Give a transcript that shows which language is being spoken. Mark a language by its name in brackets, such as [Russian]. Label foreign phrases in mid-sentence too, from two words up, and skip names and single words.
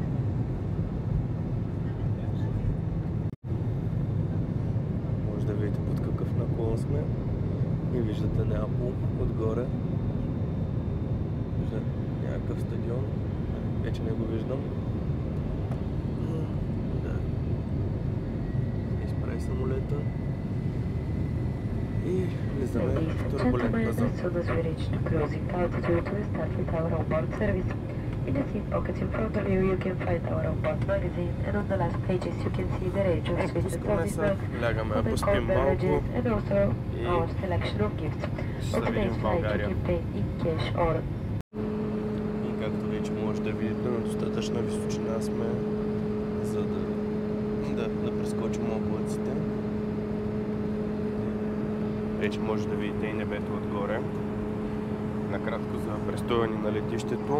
[Bulgarian] Може да видите под какъв наклон сме и виждате Неапол отгоре. Виждате някакъв стадион, вече не го виждам. Самолета и влизаме в турбулентна зона. [English] In the seat pockets in front of you, you can find our onboard magazine, and on the last pages you can see the range of Swiss services, the core beverages, and also our selection of gifts. On today's flight, you can pay in cash or... [Bulgarian] И както вече може да видите, на достатъчна височина сме, за да прескочим облаците. Вече може да видите и небето отгоре. Накратко за престоя ни на летището.